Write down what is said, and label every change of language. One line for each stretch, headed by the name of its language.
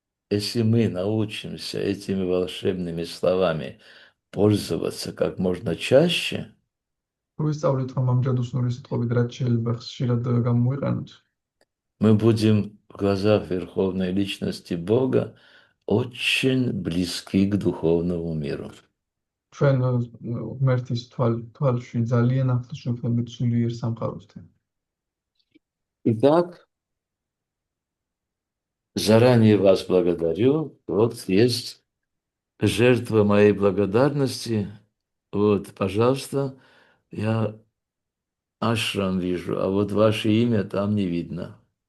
Russian: Если мы научимся этими волшебными словами пользоваться как можно чаще,
Georgian: თუ ვისწავლით, რომ ამ ჯადოსნური სიტყვებით რაც შეიძლება ხშირად გამოვიყენოთ,
Russian: мы будем в глазах Верховной Личности Бога очень близки к духовному миру.
Georgian: ჩვენ ღმერთის თვალში ძალიან ახლოს ვიქნებით სულიერ სამყაროსთან.
Russian: Итак, заранее вас благодарю. Вот есть жертва моей благодарности. Вот, пожалуйста, я ашрам вижу, а вот ваше имя там не видно.